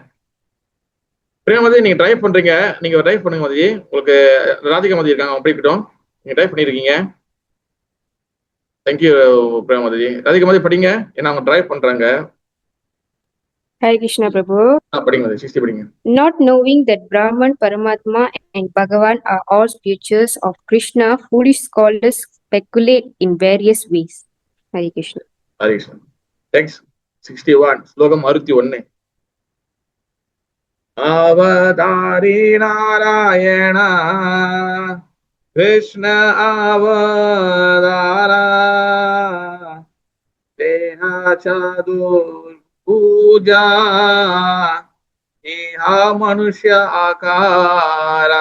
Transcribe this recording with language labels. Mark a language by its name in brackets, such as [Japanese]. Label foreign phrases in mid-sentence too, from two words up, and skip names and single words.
[Tamil] பிரேமதி, நீங்க டிரைவ் பண்றீங்க, நீங்க டிரைவ் பண்ணுங்க மதி. உங்களுக்கு ராதிகா மதி இருக்காங்க, அவங்க படிக்கட்டும். நீங்க டிரைவ் பண்ணிருக்கீங்க. தேங்க்யூ பிரேமதி. ராதிகா மதி படிங்க, ஏன்னா அவங்க டிரைவ் பண்றாங்க. Hare Krishna Prabhu. படிங்க மதி, 60 படிங்க. [English] Not knowing that Brahman, Paramatma and Bhagavan are all creatures of Krishna, foolish scholars speculate in various ways. Hare Krishna. Hare Krishna. Text 61, [Tamil] ஸ்லோகம் 61. [Bangla] অবতারী নারায়ণ কৃষ্ণ অবতার তেঁহো চতুর্ ভুজ ইঁহো মনুষ্য আকার.